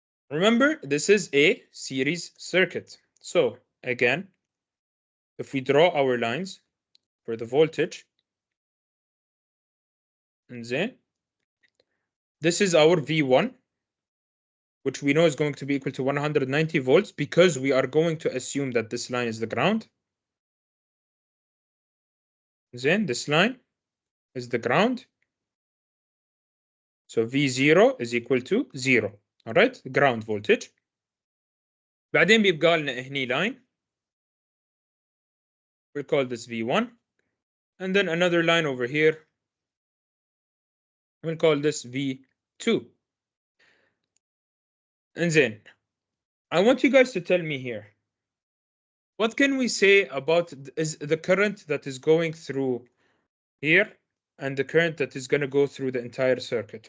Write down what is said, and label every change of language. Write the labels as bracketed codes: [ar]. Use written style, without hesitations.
[en] Remember, this is a series circuit. So again, if we draw our lines for the voltage, and then this is our V1, which we know is going to be equal to 190 volts because we are going to assume that this line is the ground. Then this line is the ground. So V0 is equal to 0. All right, ground voltage. [ar] بعدين بيبقى لنا هني line. [en] We'll call this V1. And then another line over here. We'll call this V2. And then I want you guys to tell me here, what can we say about is the current that is going through here and the current that is going to go through the entire circuit?